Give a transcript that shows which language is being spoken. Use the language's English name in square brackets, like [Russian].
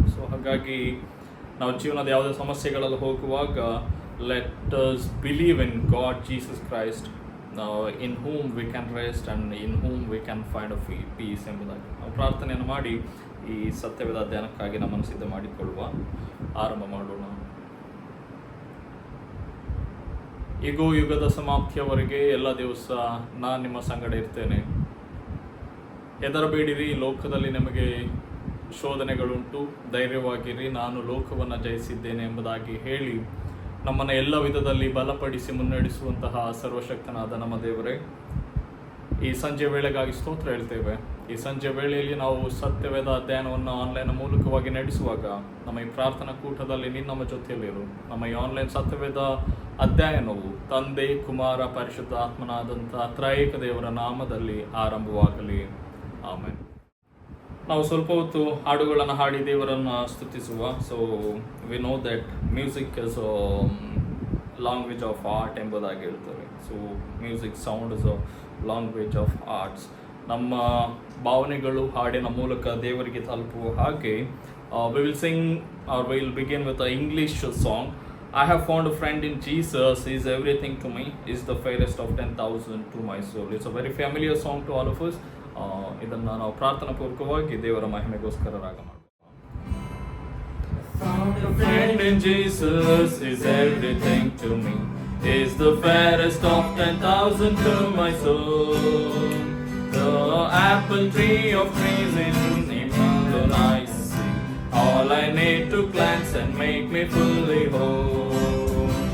[Kannada] So ಹಾಗಾಗಿ ನಾವು ಜೀವನದ ಯಾವುದೇ ಸಮಸ್ಯೆಗಳಲ್ಲಿ ಹೋಗುವಾಗ [English] let us believe in God Jesus Christ, in whom we can rest and in whom we can find a peace [Kannada] ಎಂಬುದಾಗಿ ನಾವು ಪ್ರಾರ್ಥನೆಯನ್ನು ಮಾಡಿ ಈ ಸತ್ಯವೇದ ಧ್ಯಾನಕ್ಕಾಗಿ ನಮ್ಮನ್ನು ಸಿದ್ಧ ಮಾಡಿಕೊಳ್ಳುವ ಆರಂಭ ಮಾಡೋಣ. ಈಗೂ ಯುಗದ ಸಮಾಪ್ತಿಯವರೆಗೆ ಎಲ್ಲ ದಿವಸ ನಾನು ನಿಮ್ಮ ಸಂಗಡ ಇರ್ತೇನೆ. ಹೆದರಬೇಡಿರಿ, ಲೋಕದಲ್ಲಿ ನಿಮಗೆ ಶೋಧನೆಗಳುಂಟು, ಧೈರ್ಯವಾಗಿರಿ, ನಾನು ಲೋಕವನ್ನು ಜಯಿಸಿದ್ದೇನೆ ಎಂಬುದಾಗಿ ಹೇಳಿ ನಮ್ಮನ್ನು ಎಲ್ಲ ವಿಧದಲ್ಲಿ ಬಲಪಡಿಸಿ ಮುನ್ನಡೆಸುವಂತಹ ಸರ್ವಶಕ್ತನಾದ ನಮ್ಮ ದೇವರೇ, ಈ ಸಂಜೆ ವೇಳೆಗಾಗಿ ಸ್ತೋತ್ರ ಹೇಳ್ತೇವೆ. ಈ ಸಂಜೆ ವೇಳೆಯಲ್ಲಿ ನಾವು ಸತ್ಯವೇದ ಅಧ್ಯಯನವನ್ನು ಆನ್ಲೈನ್ ಮೂಲಕವಾಗಿ ನಡೆಸುವಾಗ ನಮ್ಮ ಈ ಪ್ರಾರ್ಥನಾ ಕೂಟದಲ್ಲಿ ನೀನು ನಮ್ಮ ಜೊತೆಯಲ್ಲಿರು. ನಮ್ಮ ಈ ಆನ್ಲೈನ್ ಸತ್ಯವೇದ ಅಧ್ಯಯನವು ತಂದೆ, ಕುಮಾರ, ಪರಿಶುದ್ಧ ಆತ್ಮನಾದಂಥ ತ್ರೈಕ ದೇವರ ನಾಮದಲ್ಲಿ ಆರಂಭವಾಗಲಿ. ಆಮೇಲೆ ನಾವು ಸ್ವಲ್ಪ ಹೊತ್ತು ಹಾಡುಗಳನ್ನು ಹಾಡಿ ದೇವರನ್ನು ಸ್ತುತಿಸುವ. [English] so we know that music is language of art [Kannada] ಎಂಬುದಾಗಿ ಹೇಳ್ತಾರೆ. [English] So music sound is a language of arts. [Kannada] ನಮ್ಮ ಭಾವನೆಗಳು ಹಾಡಿನ ಮೂಲಕ ದೇವರಿಗೆ ತಲುಪುವ ಹಾಗೆ [English] we will sing, or we will begin with an English song. I have found a friend in Jesus, he is everything to me, he is the fairest of 10,000 to my soul. It's a very familiar song to all of us. [Kannada] ಇದನ್ನು ನಾವು ಪ್ರಾರ್ಥನಾ ಪೂರ್ವಕವಾಗಿ ದೇವರ ಮಹಿಮೆಗೋಸ್ಕರ ರಾಗ ಮಾಡೋಣ. [English] Found a friend in Jesus, is everything to me, is the fairest of 10,000 to my soul. The apple tree of trees in him alone I see, all I need to cleanse and make me fully whole.